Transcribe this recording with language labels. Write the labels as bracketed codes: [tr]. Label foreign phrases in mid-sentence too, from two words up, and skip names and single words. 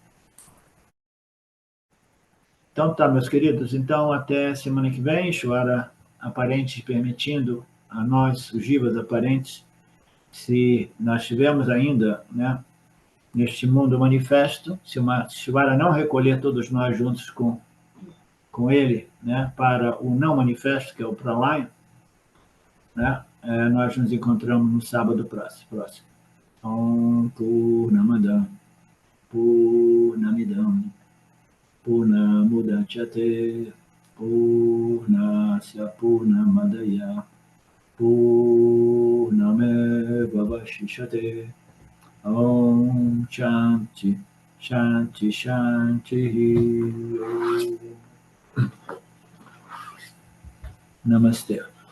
[pt] Então tá, meus queridos, então até semana que vem, Ishvara aparente permitindo a nós, os jivas aparentes, se nós estivermos ainda, né, neste mundo manifesto, se Ishvara não recolher todos nós juntos com ele, né, para o não manifesto, que é o Pralaya, né, nós nos encontramos no sábado próximo. [sa] Om Purnamada Purnamidam Purnamudachyate Purnasya Purnamadaya Purnameva Vashishyate Om Shanti Shanti Shanti Namaste.